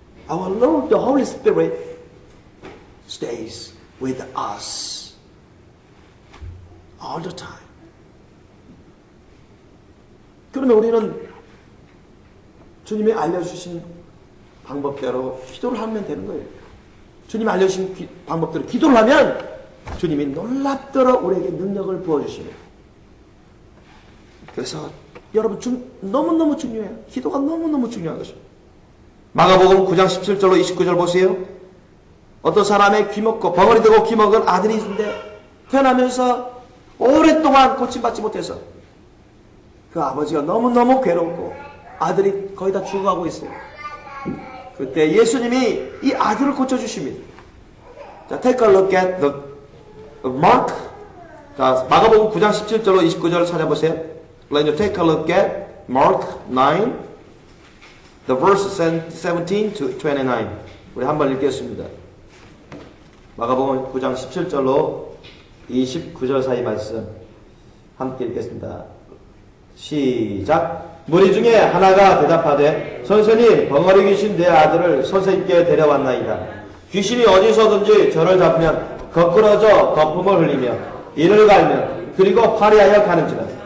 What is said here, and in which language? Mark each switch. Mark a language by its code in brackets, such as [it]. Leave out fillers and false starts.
[en] Our Lord, the Holy Spirit, stays with us all the time. [ko] 그러면 우리는 주님이 알려주신 방법대로 기도를 하면 되는 거예요. 주님이 알려주신 방법대로 기도를 하면 주님이 놀랍도록 우리에게 능력을 부어주십니다. 그래서 여러분 너무너무 중요해요. 기도가 너무너무 중요한 것입니다. 마가복음 9장 17절로 29절 보세요. 어떤 사람의 귀먹고 벙어리 되고 귀먹은 아들이 있는데 태어나면서 오랫동안 고침받지 못해서 그 아버지가 너무너무 괴롭고 아들이 거의 다 죽어가고 있어요. 그때 예수님이 이 아들을 고쳐주십니다. [en] 자, take a look at the Mark. [ko] 자, 마가복음 9장 17절로 29절 찾아보세요. [en] Let you take a look at Mark 9, the verse 17 to 29. [ko] 우리 한번 읽겠습니다. 마가복음 9장 17절로 29절 사이 말씀 함께 읽겠습니다. 시작. 무리 중에 하나가 대답하되 선생님, 벙어리 귀신 내 아들을 선생님께 데려왔나이다. 귀신이 어디서든지 저를 잡으면 거꾸러져 거품을 흘리며 이를 갈면 그리고 파리하여 가는지라.